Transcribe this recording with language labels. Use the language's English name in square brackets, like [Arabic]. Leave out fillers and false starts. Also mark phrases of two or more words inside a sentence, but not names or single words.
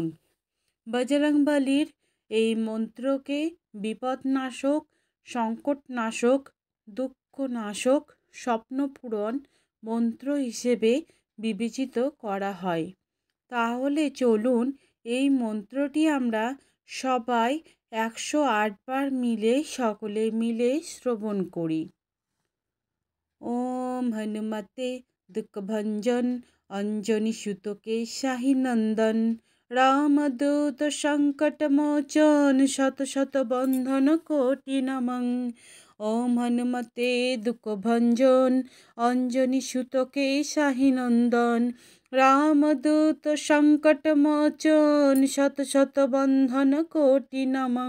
[Bangla] বজরংবলীর এই মন্ত্রকে বিপদনাশক, সংকটনাশক, দুঃখনাশক, স্বপ্নপূরণ মন্ত্র হিসেবে বিবেচিত করা হয়। তাহলে চলুন এই মন্ত্রটি আমরা সবাই 108 বার সকলে মিলে শ্রবণ করি। [Sanskrit] ওম হনুমতে দুঃখভঞ্জন অঞ্জনি সুত কেশাহি নন্দন রামদূত সংকটমোচন শত শত বন্ধন কোটি নমঃ। ওম হনুমতে দুঃখভঞ্জন অঞ্জনি সুত কেশাহি নন্দন রামদূত সংকটমোচন শত শত বন্ধন কোটি নমঃ।